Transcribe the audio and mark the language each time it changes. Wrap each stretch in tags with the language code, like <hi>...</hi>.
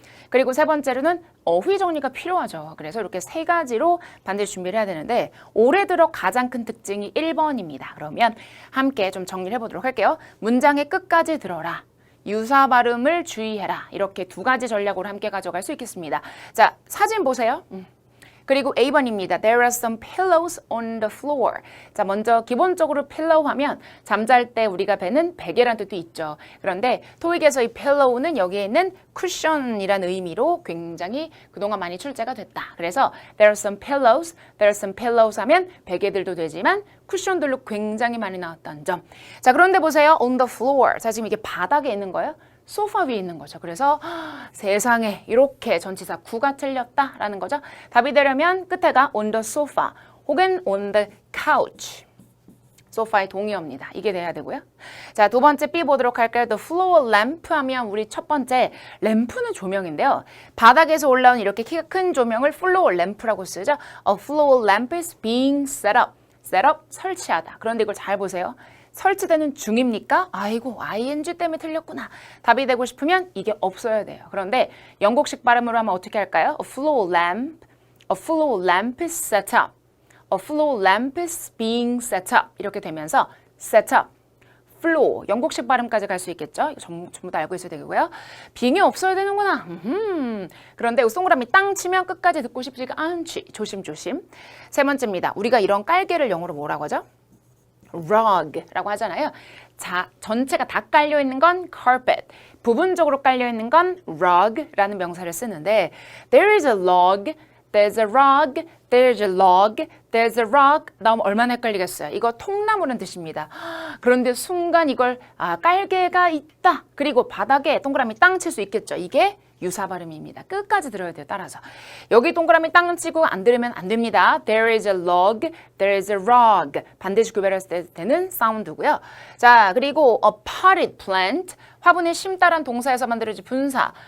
<ko>그리고 세 번째로는 어휘 정리가 필요하죠. 그래서 이렇게 세 가지로 반드시 준비를 해야 되는데 올해 들어 가장 큰 특징이 1번입니다. 그러면 함께 좀 정리를 해보도록 할게요. 문장의 끝까지 들어라. 유사 발음을 주의해라. 이렇게 두 가지 전략으로 함께 가져갈 수 있겠습니다. 자, 사진 보세요. 그리고 A번입니다.</ko> <en>There are some pillows on the floor.</en> <ko>자, 먼저 기본적으로 pillow 하면 잠잘 때 우리가 베는 베개란 뜻도 있죠. 그런데 토익에서 이 pillow는 여기에 있는 쿠션이라는 의미로 굉장히 그동안 많이 출제가 됐다. 그래서</ko> <en>there are some pillows</en> <ko>하면 베개들도 되지만 쿠션들로 굉장히 많이 나왔던 점. 자, 그런데 보세요.</ko> <en>on the floor.</en> <ko>자, 지금 이게 바닥에 있는 거예요. 소파 위에 있는 거죠. 그래서 세상에 이렇게 전치사 구가 틀렸다라는 거죠. 답이 되려면 끝에가</ko> <en>on the sofa</en> <ko>혹은</ko> <en>on the couch.</en> <ko>소파의 동의어입니다. 이게 돼야 되고요. 자, 두 번째 B 보도록 할까요?</ko> <en>The floor lamp</en> <ko>하면 우리 첫 번째 램프는 조명인데요. 바닥에서 올라온 이렇게 키가 큰 조명을 floor lamp라고 쓰죠.</ko> <en>A floor lamp is being set up.</en> <ko>설치하다. 그런데 이걸 잘 보세요. 설치되는 중입니까? 아이고, ing 때문에 틀렸구나. 답이 되고 싶으면 이게 없어야 돼요. 그런데 영국식 발음으로 하면 어떻게 할까요?</ko> <en>A floor lamp is set up. A floor lamp is being set up.</en> <ko>이렇게 되면서 set up, floor, 영국식 발음까지 갈 수 있겠죠? 이거 전부 다 알고 있어야 되고요. being이 없어야 되는구나. 그런데 동그라미 땅 치면 끝까지 듣고 싶지가 않지. 조심조심. 세 번째입니다. 우리가 이런 깔개를 영어로 뭐라고 하죠? rug라고 하잖아요. 자, 전체가 다 깔려있는 건 carpet, 부분적으로 깔려있는 건 rug라는 명사를 쓰는데</ko> <en>there is a log, there's a rug,</en> <ko>there's a log, there's a rug 나오면 얼마나 헷갈리겠어요. 이거 통나무는 뜻입니다. 그런데 순간 이걸 깔개가 있다. 그리고 바닥에 동그라미 땅 칠 수 있겠죠. 이게 유사 발음입니다. 끝까지 들어야 돼요. 따라서. 여기 동그라미 땅 치고 안 들으면 안 됩니다.</ko> <en>There is a log, there is a rug.</en> <ko>반드시 구별했을 때는 사운드고요. 자, 그리고</ko> <en>a potted plant.</en> <ko>화분에 심다란 동사에서 만들어진 분사.</ko>